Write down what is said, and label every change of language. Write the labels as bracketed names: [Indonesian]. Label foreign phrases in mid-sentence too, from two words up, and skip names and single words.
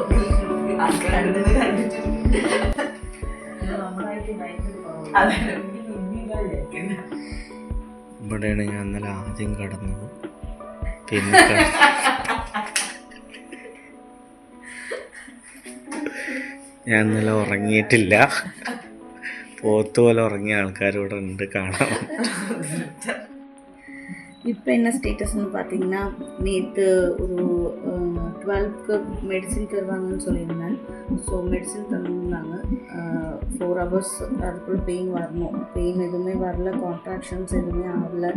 [Malayalam] ഇവിടെയാണ് ഞാൻ ഇന്നലെ ആദ്യം കടന്നത്. പിന്നെ ഞാൻ ഇന്നലെ ഉറങ്ങിയിട്ടില്ല. പോത്തുപോലെ ഉറങ്ങിയ ആൾക്കാരിവിടെ ഉണ്ട് കാണാം. [Tamil] இப்போ என்ன ஸ்டேட்டஸ்ன்னு பார்த்தீங்கன்னா, நேற்று ஒரு 12க்கு மெடிசின் தருவாங்கன்னு சொல்லியிருந்தேன். ஸோ மெடிசின் தந்துருந்தாங்க. 4 hours அதுக்குள்ளே பெயின் வரணும். பெயின் எதுவுமே வரல, கான்ட்ராக்ஷன்ஸ் எதுவுமே ஆகலை.